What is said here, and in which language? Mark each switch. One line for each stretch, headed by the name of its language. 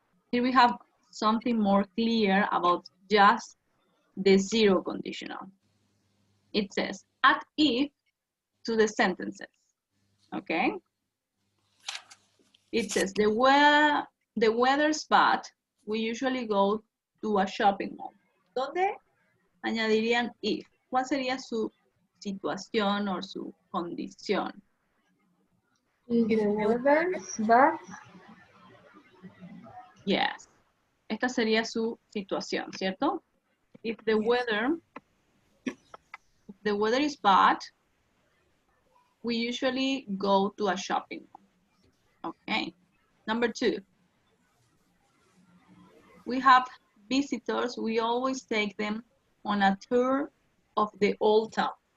English: Here we have something more clear about just the zero conditional. It says, add if to the sentences, okay? It says, the weather's bad, we usually go to a shopping mall.
Spanish: ¿Dónde añadirían if? ¿Cuál sería su situación o su condición?
English: if the weather's bad, Yes.
Spanish: Esta sería su situación, ¿cierto?
English: If the weather is bad, we usually go to a shopping mall. Okay. Number 2. We have visitors. We always take them on a tour of the old town.